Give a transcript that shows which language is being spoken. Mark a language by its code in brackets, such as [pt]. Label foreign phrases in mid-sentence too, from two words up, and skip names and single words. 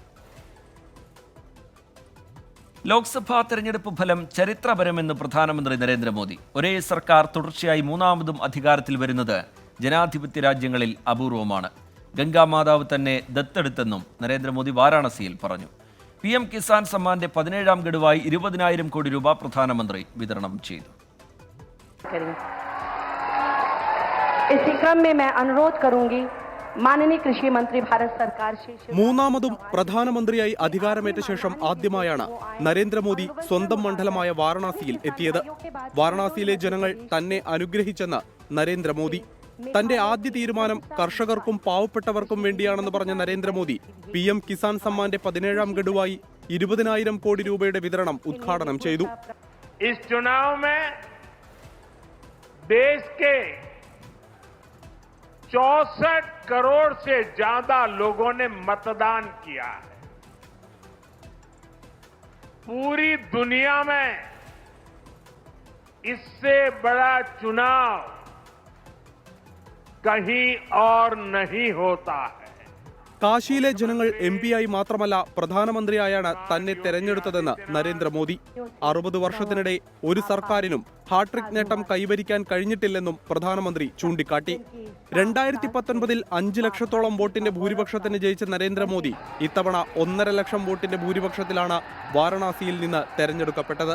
[ml] ലോക്സഭാ തെരഞ്ഞെടുപ്പ് ഫലം ചരിത്രപരമെന്ന് പ്രധാനമന്ത്രി നരേന്ദ്രമോദി. ഒരേ സർക്കാർ തുടർച്ചയായി 3ാമതും അധികാരത്തിൽ വരുന്നത് ജനാധിപത്യ രാജ്യങ്ങളിൽ അപൂർവമാണ്. ഗംഗാമാതാവ് തന്നെ ദത്തെടുത്തെന്നും നരേന്ദ്രമോദി വാരാണസിയിൽ പറഞ്ഞു. PM കിസാൻ സമ്മാന്റെ 17ാം ഗഡുവായി 20,000 കോടി രൂപ പ്രധാനമന്ത്രി വിതരണം ചെയ്തു. [hi] इसी क्रम में मैं अनुरोध करूंगी माननीय कृषि मंत्री भारत सरकार से [ml] 3ാമതും പ്രധാനമന്ത്രിയായി അധികാരമേറ്റ ശേഷം ആദ്യമായാണ് നരേന്ദ്രമോദി സ്വന്തം മണ്ഡലമായ വാരണാസിയിൽ എത്തിയത്. വാരണാസിയിലെ ജനങ്ങൾ തന്നെ അനുഗ്രഹിച്ചെന്ന് നരേന്ദ്രമോദി. തന്റെ ആദ്യ തീരുമാനം കർഷകർക്കും പാവപ്പെട്ടവർക്കും വേണ്ടിയാണെന്ന് പറഞ്ഞ നരേന്ദ്രമോദി PM കിസാൻ സമ്മാന്റെ 17ാം ഗഡുവായി 20,000 കോടി രൂപയുടെ വിതരണം ഉദ്ഘാടനം ചെയ്തു. [hi] इस चुनाव में देश के 64 करोड़ से ज्यादा लोगों ने मतदान किया है. पूरी दुनिया में इससे बड़ा चुनाव कहीं और नहीं होता है. [ml] കാശിയിലെ ജനങ്ങൾ MP ആയി മാത്രമല്ല പ്രധാനമന്ത്രിയായാണ് തന്നെ തെരഞ്ഞെടുത്തതെന്ന് നരേന്ദ്രമോദി. 60 വർഷത്തിനിടെ ഒരു സർക്കാരിനും ഹാട്രിക് നേട്ടം കൈവരിക്കാൻ കഴിഞ്ഞിട്ടില്ലെന്നും പ്രധാനമന്ത്രി ചൂണ്ടിക്കാട്ടി. 2019-ൽ 5 ലക്ഷത്തോളം വോട്ടിന്റെ ഭൂരിപക്ഷത്തിന് ജയിച്ച നരേന്ദ്രമോദി ഇത്തവണ 1.5 ലക്ഷം വോട്ടിന്റെ ഭൂരിപക്ഷത്തിലാണ് വാരണാസിയിൽ നിന്ന് തെരഞ്ഞെടുക്കപ്പെട്ടത്.